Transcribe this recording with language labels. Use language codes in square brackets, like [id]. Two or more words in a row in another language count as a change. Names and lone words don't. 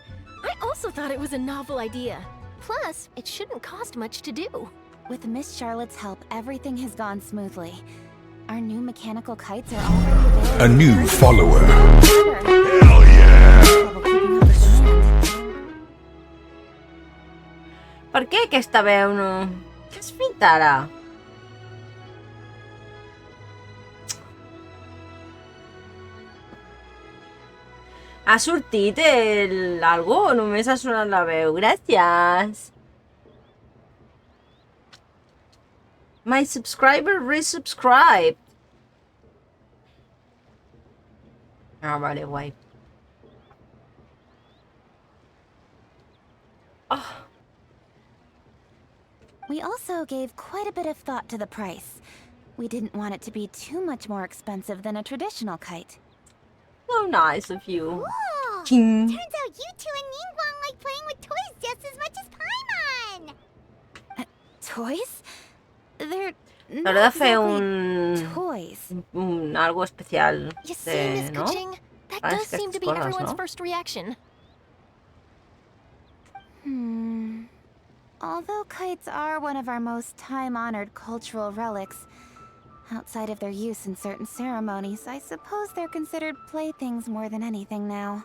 [en] I also thought it was a novel idea. Plus, it shouldn't cost much to do. With Miss Charlotte's help, everything has gone smoothly. Our new mechanical kites are already available. A new follower. Hell yeah! Trouble keeping up with demand. [ca] Per què aquesta veu no... Què has fet ara? Ha sortit el... algo o només ha sonat la veu? Gràcies. [en] My subscriber resubscribed. [ca] Ah, vale, guai. Oh. [en] We also gave quite a bit of thought to the price. We didn't want it to be too much more expensive than a traditional kite. So nice of you. Whoa! Ching. Turns out you two and Ningguang like playing with toys just as much as Paimon! Toys? They're [ca] Haurà [en] not [ca] de fer [en] exactly toys. [ca] algo especial. [en] You see, Miss [es] ¿no? [en] Kuching? That [es] Para [en] does seem to be [es] estas cosas, [en] everyone's [es] ¿no? [en] first reaction. Although kites are one of our most time-honored cultural relics, outside of their use in certain ceremonies, I suppose they're considered playthings more than anything now.